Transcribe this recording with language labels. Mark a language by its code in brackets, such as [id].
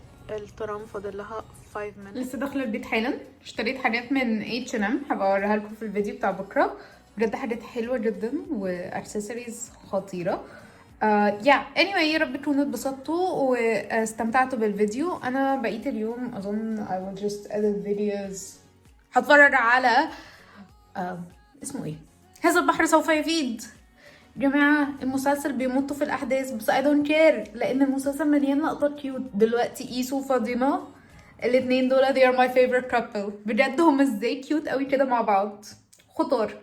[ar] الترام فاضل لها 5 minutes. لسه داخلة البيت حالا، اشتريت حاجات من H&M هبقى اوريها لكم في الفيديو بتاع بكرة. بجد حاجات حلوة جدا واكسسوارز خطيرة. anyway يا رب تكونوا اتبسطتوا واستمتعتوا بالفيديو. انا بقيت اليوم اظن [en] I will just edit videos. [ar] هتفرج على اسمه ايه، هذا البحر سوف يفيد. جماعة المسلسل بيمطوا في الأحداث بس [en] I don't care، [ar] لأن المسلسل مليان لقطات كيوت. دلوقتي إيسو وفاطمة الاتنين دول [en] they are my favorite couple. [ar] بجد هم ازاي كيوت قوي كده مع بعض، خطار.